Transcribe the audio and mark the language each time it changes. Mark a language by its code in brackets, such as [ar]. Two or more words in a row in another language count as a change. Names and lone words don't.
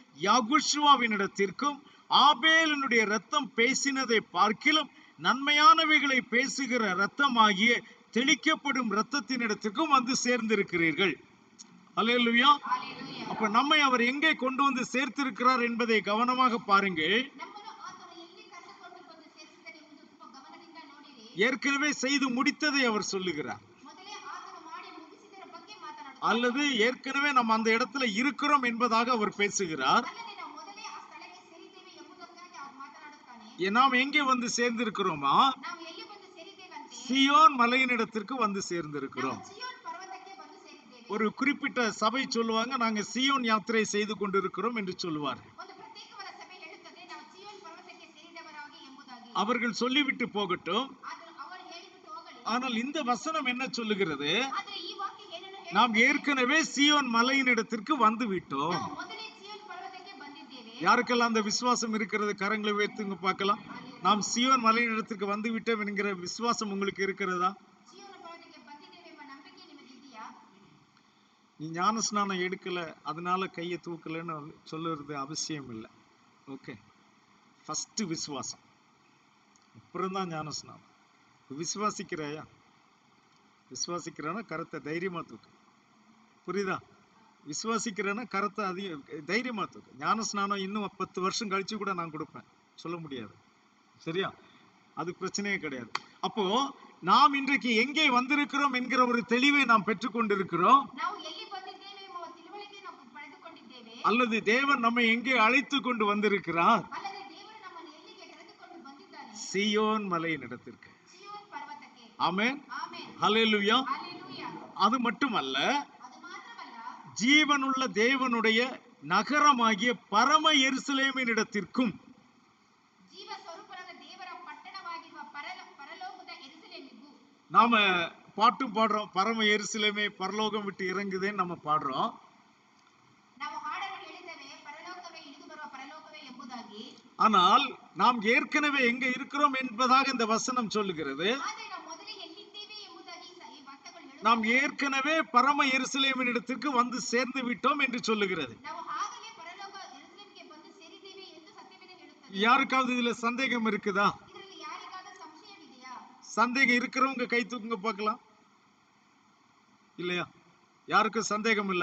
[ta] யாகுஷுவாவினிடத்திற்கும் ஆபேலினுடைய இரத்தம் பேசினதை பார்க்கிலும் நன்மையானவைகளை பேசுகிற இரத்தமாகிய தெளிக்கப்படும் இரத்தத்தினிடத்திற்கும் வந்து சேர்ந்திருக்கிறீர்கள். அல்லேலூயா. [en] Hallelujah. [ta] அப்ப நம்மை அவர் எங்கே கொண்டு வந்து சேர்த்திருக்கிறார் என்பதை கவனமாக பாருங்கள். [kn] ನಮ್ಮನ್ನು ಆತನು ಎಲ್ಲಿ ಕರೆದುಕೊಂಡು ಬಂದು ಸೇರಿಸಿದನೆಂಬುದು ತುಂಬಾ ಗಮನದಿಂದ ನೋಡಿರಿ. [ta] ஏற்கனவே செய்து முடித்ததை அவர் சொல்லுகிறார், [kn] ಮೊದಲೇ ಆತನು ಮಾಡಿ ಮುಗಿಸಿದರ ಬಗ್ಗೆ ಮಾತನಾಡುತ್ತಾನೆ. [ta] அல்லது ஏற்கனவே நம்ம அந்த இடத்துல இருக்கிறோம் என்பதாக அவர் பேசுகிறார். [kn] ಅಲ್ಲದೆ ನಾವು ಮೊದಲೇ ಆ ಸ್ಥಳಕ್ಕೆ ಸೇರಿದ್ದೇವೆ ಎಂಬುದಕ್ಕಾಗಿ ಅವರು ಮಾತನಾಡುತ್ತಾನೆ. [ta] நாம் எங்கே வந்து சேர்ந்திருக்கிறோமா? [kn] ನಾವು ಎಲ್ಲಿ ಬಂದು ಸೇರಿದ್ದೇವಂತೆ? [ta] சியோன் மலையினிடத்திற்கு வந்து சேர்ந்திருக்கிறோம். [kn] ನಾವು ಚಿಯೋನ್ ಪರ್ವತಕ್ಕೆ ಬಂದು ಸೇರಿದ್ದೇವೆ. [ta] ஒரு குறிப்பிட்ட சபை சொல்லுவாங்க, நாங்க சியோன் யாத்திரை செய்து கொண்டிருக்கிறோம் என்று சொல்லுவார். [kn] ಒಂದು ಪ್ರತ್ಯೇಕವಾದ ಸಭೆ ಹೇಳುತ್ತದೆ ನಾವು ಚಿಯೋನ್ ಪರ್ವತಕ್ಕೆ ಸೇರಿದವರಾಗಿ ಎಂಬುದಾಗಿ. [ta] அவர்கள் சொல்லிவிட்டு போகட்டும். [kn] ಆದರೂ ಅವರು ಹೇಳಿಬಿಟ್ಟು ಹೋಗಲಿ. [ta] ஆனால் இந்த வசனம் என்ன சொல்லுகிறது? [kn] ಆದರೆ ಈ ವಾಕ್ಯ ಏನನ್ನು [ta] நாம் [kn] ಹೇಳುತ್ತದೆ? [ta] ஏற்கனவே சியோன் மலையினிடத்திற்கு வந்து விட்டோம். [kn] ನಾವು ಮೊದಲೇ ಚಿಯೋನ್ ಪರ್ವತಕ್ಕೆ ಬಂದಿದ್ದೇವೆ. [ta] யாருக்கெல்லாம் அந்த விசுவாசம் இருக்கிறது கரங்களை உயர்த்துங்க பார்க்கலாம். நாம் சியோன் மலையினிடத்திற்கு வந்து விட்டோம் என்கிற விசுவாசம் உங்களுக்கு இருக்கிறதா? [kn] ಚಿಯೋನ್ ಪರ್ವತಕ್ಕೆ ಬಂದಿದ್ದೇವೆ ಎಂಬ ನಂಬಿಕೆ ನಿಮಗಿದೆಯಾ? [ta] நீ ஞான ஸ்நானம் எடுக்கல அதனால கையை தூக்கலன்னு சொல்லுறது அவசியம் இல்லை. [en] Okay, first [ta] விசுவாசம், அப்புறம் தான் ஞான ஸ்நானம். விசுவாசிக்கிறாயா? விசுவாசிக்கிறானா கரத்தை தைரியமா தூக்கு. புரியுதா? விசுவாசிக்கிறேன்னா கரத்தை அதிகம் தைரியமா தூக்கு. ஞான ஸ்நானம் இன்னும் 10 வருஷம் கழிச்சு கூட நான் கொடுப்பேன், சொல்ல முடியாது. சரியா? அது பிரச்சனையே கிடையாது. அப்போ நாம் இன்றைக்கு எங்கே வந்திருக்கிறோம் என்கிற ஒரு தெளிவை நாம் பெற்றுக்கொண்டிருக்கிறோம். [kn] ನಾವು ಎಲ್ಲಿ ಬಂದಿದ್ದೇವೆ ಎಂಬ ತಿಳುವಳಿಕೆ ನಾವು ಪಡೆದುಕೊಂಡಿದ್ದೇವೆ. [ta] அல்லது தேவன் நம்மை எங்கே அழைத்து கொண்டு வந்திருக்கிறார்? [kn] ಅಲ್ಲದೆ ದೇವರು ನಮ್ಮನ್ನು ಎಲ್ಲಿಗೆ ಕರೆದುಕೊಂಡು ಬಂದಿದ್ದಾನೆ? [ta] சியோன் மலையின் இடத்திற்கு. [kn] ಚಿಯೋನ್ ಪರ್ವತಕ್ಕೆ. [ta] ஆமென். [kn] ಆಮೆನ್. [ta] ஹல்லேலூயா. [kn] ಹಲ್ಲೆಲೂಯಾ. [ta] அது மட்டுமல்ல, [kn] ಅದು ಮಾತ್ರವಲ್ಲ, [ta] ஜீவனுள்ள தேவனுடைய நகரமாகிய பரம எருசலேமின் இடத்திற்கும். [kn] ಜೀವ ಸ್ವರೂಪನಾದ ದೇವರ ಪಟ್ಟಣವಾಗಿರುವ ಪರಲೋಕದ ಯೆರೂಸಲೇಮಿಗೂ. [ta] நாம பாட்டும் பாடுறோம், பரம எருசலேமே பரலோகம் விட்டு இறங்குதேன்னு நம்ம பாடுறோம். [kn] ನಾವು ಹಾಡನ್ನು ಹೇಳಿದ್ದೇವೆ, ಪರಲೋಕವೇ ಇಳಿದು ಬರುವ ಪರಲೋಕವೇ ಎಂಬುದಾಗಿ. [ta] ஆனால் நாம் ஏற்கனவே எங்க இருக்கிறோம் என்பதாக இந்த வசனம் சொல்லுகிறது. [kn] ಆದರೆ ನಾವು ಮೊದಲೇ ಎಲ್ಲಿದ್ದೇವೆ ಎಂಬುದಾಗಿ ಈ ವಾಕ್ಯಗಳು ಹೇಳುತ್ತವೆ. [ta] நாம் ஏற்கனவே பரம எருசலேமின் இடத்திற்கு வந்து சேர்ந்து விட்டோம் என்று சொல்லுகிறது. [kn] ನಾವು ಆಗಲೇ ಪರಲೋಕ ಯೆರೂಸಲೇಮಿಗೆ ಬಂದು ಸೇರಿದ್ದೇವೆ ಎಂದು ಸತ್ಯವೇದ ಹೇಳುತ್ತದೆ. [ta] யாருக்காவது இதுல சந்தேகம் இருக்குதா? [kn] ಇದರಲ್ಲಿ ಯಾರಿಗಾದರೂ ಸಂಶಯವಿದೆಯಾ? [ta] சந்தேகம் இருக்கிறவங்க கை தூக்குங்க பார்க்கலாம். இல்லையா? யாருக்கும் சந்தேகம் இல்லை.